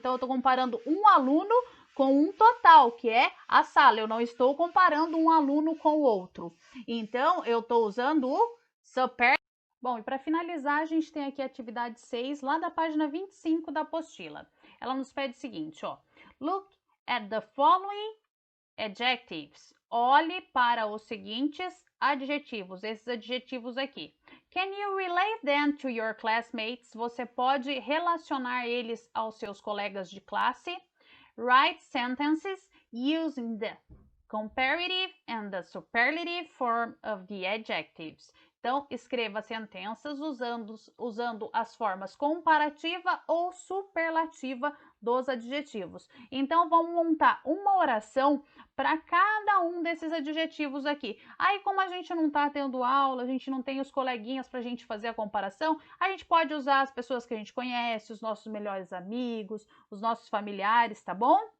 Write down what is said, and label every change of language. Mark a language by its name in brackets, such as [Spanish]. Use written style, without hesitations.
[Portuguese] Então, eu estou comparando um aluno com um total, que é a sala. Eu não estou comparando um aluno com o outro. Então, eu estou usando o super. Bom, e para finalizar, a gente tem aqui a atividade 6, lá da página 25 da apostila. Ela nos pede o seguinte, ó. [English] Look at the following adjectives. [Portuguese] Olhe para os seguintes adjetivos, esses adjetivos aqui. [English] Can you relate them to your classmates? [Portuguese] Você pode relacionar eles aos seus colegas de classe? [English] Write sentences using the comparative and the superlative form of the adjectives. [Portuguese] Então, escreva sentenças usando as formas comparativa ou superlativa dos adjetivos. Então, vamos montar uma oração para cada um desses adjetivos aqui. Aí, como a gente não está tendo aula, a gente não tem os coleguinhas para a gente fazer a comparação, a gente pode usar as pessoas que a gente conhece, os nossos melhores amigos, os nossos familiares, tá bom?